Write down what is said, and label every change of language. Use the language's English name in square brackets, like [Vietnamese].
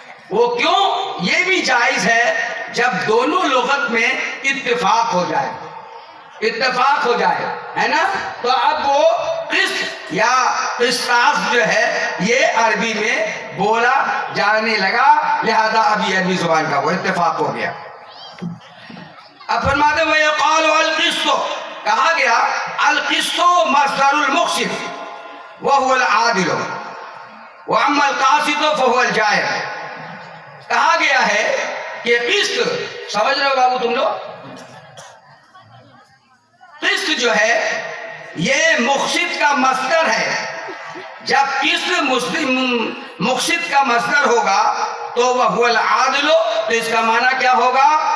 [Urdu] وہ کیوں؟ یہ بھی جائز ہے جب دونوں لغت میں اتفاق ہو جائے، اتفاق ہو جائے، ہے نا. تو اب وہ قسط یا قسطاس جو ہے یہ عربی میں بولا جانے لگا، لہذا اب یہ عربی زبان کا وہ اتفاق ہو گیا. اب فرماتے ہوئے [Arabic] قال القسط، [Urdu] کہا گیا [Arabic] القسط مصدر المقسط وهو العادل واما القاسط فهو الجائر. [Urdu] کہا گیا ہے کہ قسط، سمجھ رہے ہو بابو تم لوگ، قسط جو ہے یہ مقسط کا مصدر ہے. جب قسط مقسط کا مصدر ہوگا تو وہ العادل، تو اس کا معنی کیا ہوگا؟